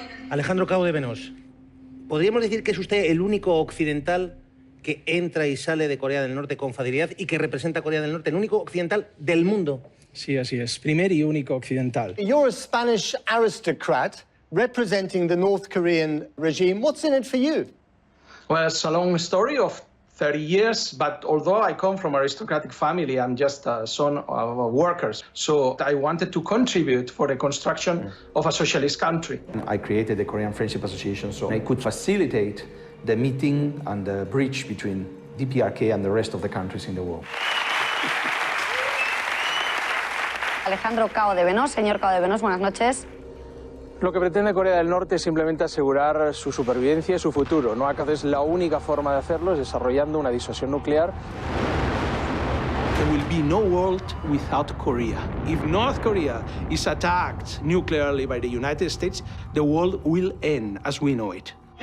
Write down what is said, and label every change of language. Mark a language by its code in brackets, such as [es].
[es] Alejandro Cardenas, ¿podríamos decir que es usted el único occidental que entra y sale de Corea del Norte con facilidad y que representa a Corea del Norte, el único occidental del mundo? Sí, así es. Primer y único occidental. [en] You're a Spanish aristocrat representing the North Korean regime. What's in it for you? Well, it's a long story of 30 years, but although I come from an aristocratic family, I'm just a son of workers. So I wanted to contribute for the construction of a socialist country. I created the Korean Friendship Association so I could facilitate the meeting and the bridge between DPRK and the rest of the countries in the world. [es] Alejandro Cardenas, señor Cardenas, buenas noches. Lo que pretende Corea del Norte es simplemente asegurar su supervivencia y su futuro. No acaso es la única forma de hacerlo es desarrollando una disuasión nuclear. [en] There will be no world without Korea. If North Korea is attacked nuclearly by the United States, the world will end as we know it.